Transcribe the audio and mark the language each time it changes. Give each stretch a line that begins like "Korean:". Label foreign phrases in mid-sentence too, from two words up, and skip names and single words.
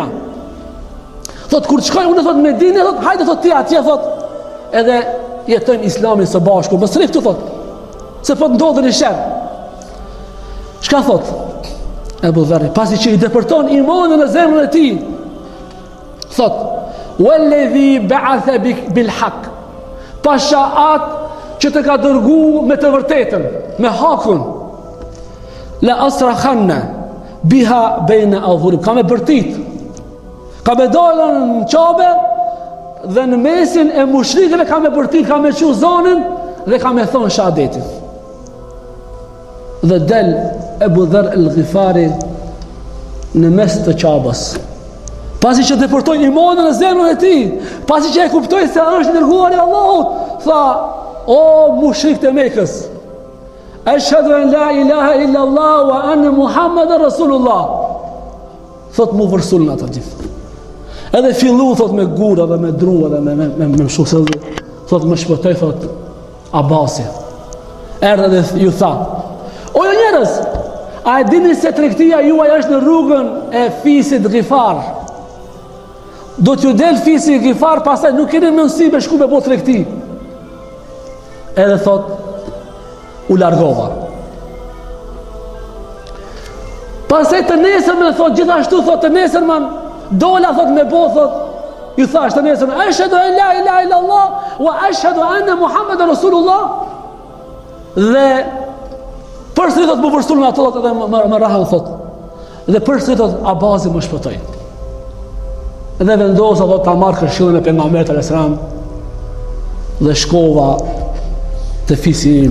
Albanian: Thot, kur të shkoj, unë thot Medinë, thot, hajde thot ti atje, thot, edhe jetojnë Islamin së bashku, mos rri këtu, thot, se po ndodhen i sherr. Çka thot? Abu Dharr, pasi që i depërton imanin në zemrën e tij, thot,
Arabic: والذي بعث بالحق,
Albanian: pasha atë që të ka dërgu me të vërtetën, me hakun,
Arabic: لأصرخن بها
Albanian: bejna adhurim, ka me bërtit, ka me dalën në Qabe, dhe në mesin e mushrikëve ka me bërtit, ka me qu zonën, dhe ka me thonë shahadetin. Dhe del Abu Dharr al-Ghifari në mes të Qabës, pasi që deportoi imanin në zemrën e tij, pasi që e kuptoi se është dërguari i Allahut, tha, o mushrikët e Mekës,
Arabic: أشهد أن لا إله إلا الله وأن محمدا رسول الله.
Albanian: Thot mu vërsulën ata gjithë. Edhe fillu thot me gura dhe me drua dhe me shusëllë. Thot më shpëtoj thot Abasi. Erdhe dhe ju tha: o jo njerëz, a e dini se tregtia juaj është në rrugën e fisit Ghifar? Do t'ju del fisi Ghifar, pastaj nuk keni mundësi me shku me bo tregti. Edhe thot u largova. Pastaj të nesërmen thot gjithashtu, thot të nesërmen dola thot me bo thot, ju thash të nesërmen
Arabic: أشهد أن لا إله إلا الله وأشهد أن محمدا رسول الله.
Albanian: Dhe përsëri thot më vërsulën ato thot edhe më rahan thot. Dhe përsëri thot Abasi më shpëtoi. Dhe vendosa thot ta marr këshillën e pejgamberit
Arabic: عليه السلام
Albanian: dhe shkova te fisi im.